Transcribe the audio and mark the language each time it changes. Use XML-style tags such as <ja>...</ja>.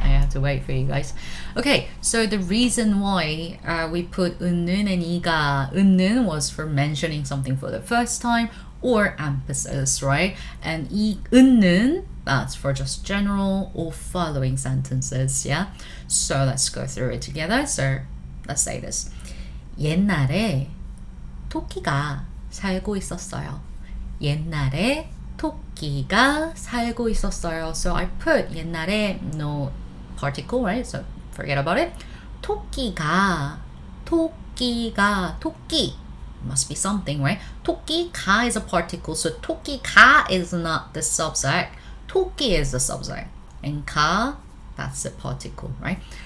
<en>I have to wait for you guys. Okay, so the reason why we put 은는 and 이가, 은는 was for mentioning something for the first time or emphasis, right? And 이 은는, that's for just general or following sentences, yeah? So let's go through it together. So let's say this.</en> <ko>옛날에 토끼가 살고 있었어요. 옛날에 토끼가 살고 있었어요.</ko> <en>So I put 옛날에 no particle, right? So forget about it. 토끼가 토끼 must be something, right? 토끼가 is a particle, so 토끼가 is not the subject. 토끼 is the subject, and 가, that's the particle, right?</en>